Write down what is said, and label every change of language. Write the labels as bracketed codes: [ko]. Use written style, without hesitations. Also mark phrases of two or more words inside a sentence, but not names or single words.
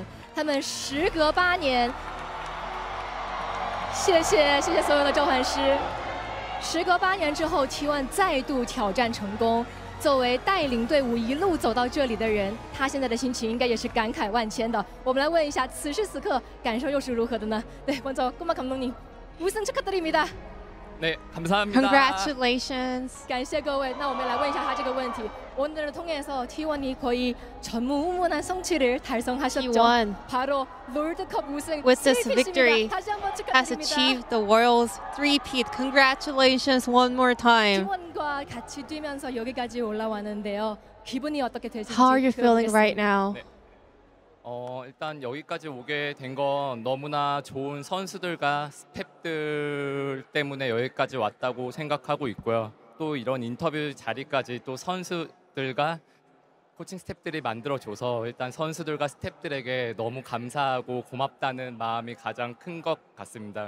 [zh] 他们时隔8年，谢谢所有的召唤师。时隔8年之后 ，T1 再度挑战成功。作为带领队伍一路走到这里的人，他现在的心情应该也是感慨万千的。我们来问一下，此时此刻感受又是如何的呢？对， [ko] 먼저 꼬마 감독님 우승 축하드립니다. 네, 감사합니다. [en] Congratulations. [zh] 感谢各位。那我们来问一下他这个问题。 [ko] 오늘을 통해서 T1이 거의 전무후무한 성취를 달성하셨죠. T1 바로 롤드컵 우승. [en] with this victory has achieved the world's three-peat. Congratulations one more time. [ko] T1과 같이 뛰면서 여기까지 올라왔는데요. 기분이 어떻게 되실지. How are you feeling right now? 네. 일단 여기까지 오게 된 건 너무나 좋은 선수들과 스태프들 때문에 여기까지 왔다고 생각하고 있고요. 또 이런 인터뷰 자리까지 또 선수들과 코칭 스태프들이 만들어줘서 일단 선수들과 스태프들에게 너무 감사하고 고맙다는 마음이 가장 큰 것 같습니다.